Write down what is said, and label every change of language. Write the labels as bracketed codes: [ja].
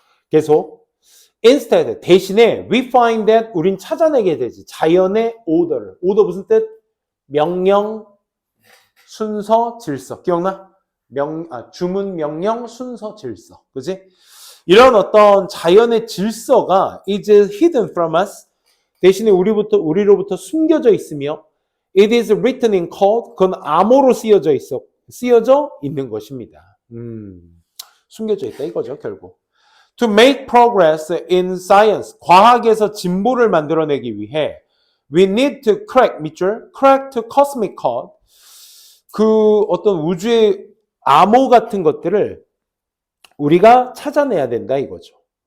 [ko] 계속 instead, 대신에 [en] we find that, [ko] 우린 찾아내게 되지. 자연의 order를. order 무슨 뜻? 명령, 순서, 질서. 기억나? 주문, 명령, 순서, 질서. 그지? 이런 어떤 자연의 질서가 [en] is hidden from us. [ko] 대신에 우리로부터 숨겨져 있으며 [en] it is written in code. [ko] 그건 암호로 쓰여져 있는 것입니다. 숨겨져 있다 이거죠, 결국. [en] To make progress in science, [ko] 과학에서 진보를 만들어내기 위해 [en] we need to crack, [ko] 밑줄, [en] crack to cosmic code, [ko] 그 어떤 우주의 암호 같은 것들을 우리가 찾아내야 된다 이거죠.